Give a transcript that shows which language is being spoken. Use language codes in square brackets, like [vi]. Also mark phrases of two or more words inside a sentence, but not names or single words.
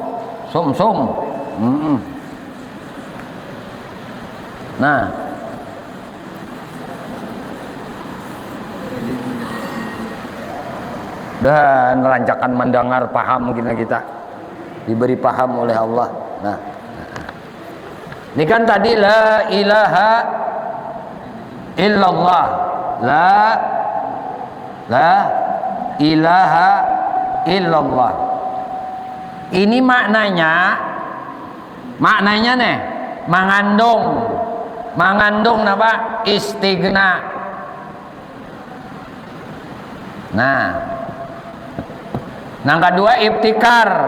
[id] Nah, dan melancarkan mendengar paham kita diberi paham oleh Allah. Nah, ini kan tadi [ar] la ilaha illallah, la ilaha illallah. [id] Ini maknanya nih mengandung apa? Istighna. Nah, yang kedua iftikar.